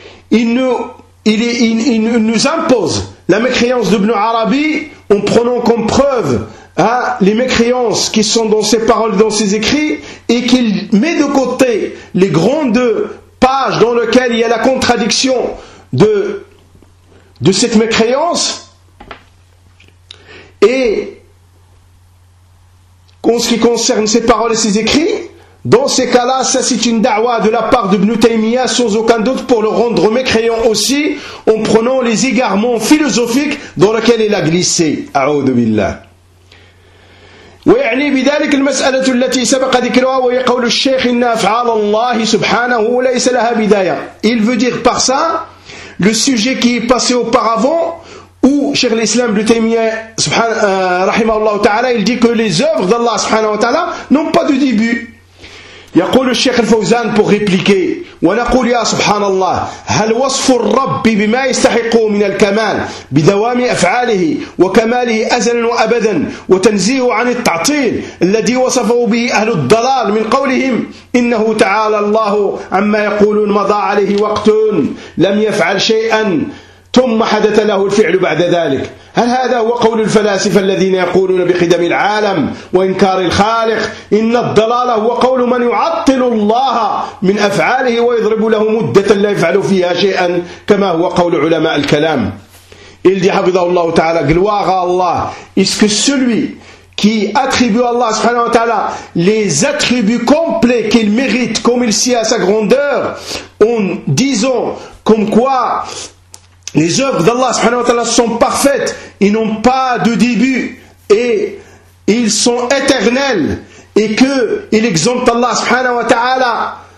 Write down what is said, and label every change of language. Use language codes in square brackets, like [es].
[fr] il nous impose la mécréance d'Ibn Arabi en prenant comme preuve hein, les mécréances qui sont dans ses paroles, dans ses écrits, et qu'il met de côté les grandes pages dans lesquelles il y a la contradiction de cette mécréance, et en ce qui concerne ses paroles et ses écrits, dans ces cas-là, ça c'est une da'wa de la part d'Ibn Taymiyyah sans aucun doute pour le rendre mécréant aussi, en prenant les égarements philosophiques dans lesquels il a glissé. A'oudou billah. [ar] ويعني بذلك المسألة التي سبق ذكرها وهي قول الشيخ إن أفعال الله سبحانه ليس لها بداية. [fr] Il veut dire par ça le sujet qui est passé auparavant où Cheikh l'Islam Ibn Taymiyyah [ar] رحمه الله تعالى [fr] il dit que les œuvres d'Allah [ar] سبحانه وتعالى [fr] n'ont pas de début. [ar] يقول الشيخ الفوزان [fr] pour répliquer [ar] ونقول يا سبحان الله هل وصف الرب بما يستحقه من الكمال بدوام أفعاله وكماله أزلا وأبدا وتنزيه عن التعطيل الذي وصفه به أهل الضلال من قولهم إنه تعالى الله عما يقولون مضى عليه وقت لم يفعل شيئا ثم حدث له الفعل بعد ذلك هل هذا هو قول الفلاسفة الذين يقولون بقدم العالم وإنكار الخالق إن الضلال هو قول من يعطل الله من أفعاله ويضرب له مدة لا يفعل فيها شيئا كما هو قول علماء الكلام. [fr] Il dit [ar] حفظه الله تعالى [fr] gloire à Allah est-ce que celui qui attribue à Allah subhanahu wa ta'ala les attributs complets qu'il mérite, comme il sied à sa grandeur, en disant comme quoi les œuvres d'Allah subhanahu wa ta'ala sont parfaites, ils n'ont pas de début et ils sont éternels, et qu'il exempte Allah subhanahu wa ta'ala